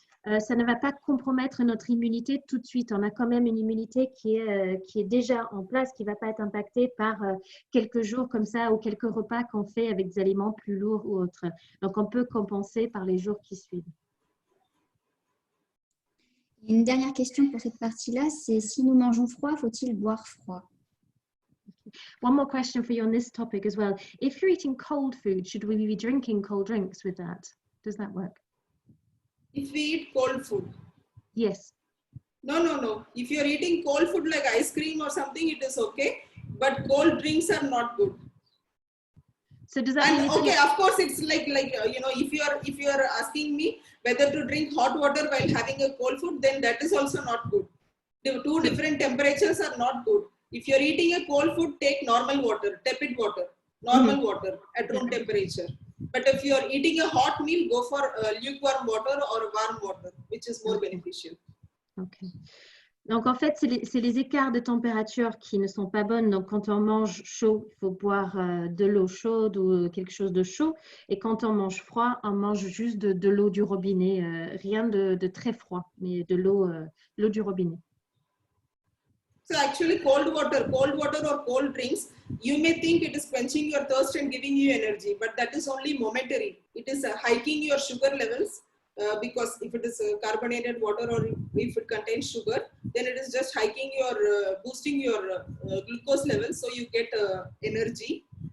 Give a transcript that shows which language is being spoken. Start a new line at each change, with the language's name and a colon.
French: ça ne va pas compromettre notre immunité tout de suite. On a quand même une immunité qui est déjà en place, qui ne va pas être impactée par quelques jours comme ça ou quelques repas qu'on fait avec des aliments plus lourds ou autres. Donc, on peut compenser par les jours qui suivent. Une dernière question pour cette partie-là, c'est si nous mangeons froid, faut-il boire froid?
English: One more question for you on this topic as well. If you're eating cold food, should we be drinking cold drinks with that? Does that work? If we eat cold food. Yes. No. If you're eating cold food like ice cream or something, it is okay. But cold drinks are not good. So does that mean okay, of course, it's like if you're asking me whether to drink hot water while having a cold food, then that is also not good. The two different temperatures are not good. If you're eating a cold food, take normal water, tepid water, normal water at room temperature. But if you're eating a hot meal, go for lukewarm water or warm water, which is more beneficial. Okay.
French: Donc, en fait, c'est les écarts de température qui ne sont pas bonnes. Donc, quand on mange chaud, il faut boire de l'eau chaude ou quelque chose de chaud. Et quand on mange froid, on mange juste de l'eau du robinet. Rien de très froid, mais de l'eau du robinet.
English: So actually cold water or cold drinks, you may think it is quenching your thirst and giving you energy, but that is only momentary. It is hiking your sugar levels. Because if it is carbonated water or if it contains sugar, then it is just hiking your, boosting your glucose levels, so you get energy.